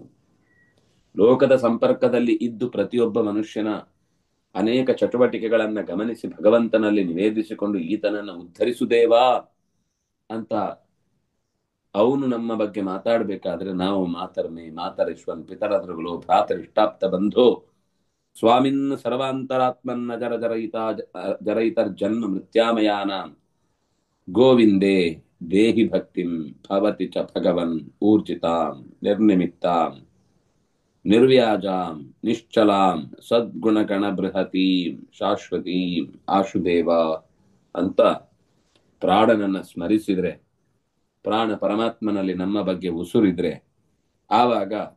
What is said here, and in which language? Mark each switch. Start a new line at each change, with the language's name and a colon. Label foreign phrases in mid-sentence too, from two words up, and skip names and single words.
Kannada: ಲೋಕದ ಸಂಪರ್ಕದಲ್ಲಿ ಇದ್ದು ಪ್ರತಿಯೊಬ್ಬ ಮನುಷ್ಯನ ಅನೇಕ ಚಟುವಟಿಕೆಗಳನ್ನ ಗಮನಿಸಿ ಭಗವಂತನಲ್ಲಿ ನಿವೇದಿಸಿಕೊಂಡು ಈತನನ್ನು ಉದ್ಧರಿಸುದೇವಾ ಅಂತ ಅವನು ನಮ್ಮ ಬಗ್ಗೆ ಮಾತಾಡ್ಬೇಕಾದ್ರೆ ನಾವು
Sanskrit: ಮಾತರ್ಮೆ ಮಾತರಿಶ್ವನ್ ಪಿತರದ್ರುಗಳು ಭ್ರಾತರಿಷ್ಟಾಪ್ತ ಬಂಧೋ ಸ್ವಾಮಿನ್ ಸರ್ವಾಂತರಾತ್ಮನ್ನ ಜರಯಿತರ್ ಜನ್ಮ ಮೃತ್ಯಾಮಯಾನ ಗೋವಿಂದೇ ದೇಹಿ ಭಕ್ತಿಂ ಭವತಿ ಚ ಭಗವನ್ ಊರ್ಜಿತಾಂ ನಿರ್ನಿಮಿತ್ತಾಂ ನಿರ್ವ್ಯಾಜಾಂ ನಿಶ್ಚಲಾಂ ಸದ್ಗುಣಗಣ ಬೃಹತೀಂ ಶಾಶ್ವತೀಂ ಆಶುದೇವ
Kannada: ಅಂತ ಪ್ರಾಣನನ್ನ ಸ್ಮರಿಸಿದ್ರೆ, ಪ್ರಾಣ ಪರಮಾತ್ಮನಲ್ಲಿ ನಮ್ಮ ಬಗ್ಗೆ ಉಸುರಿದ್ರೆ ಆವಾಗ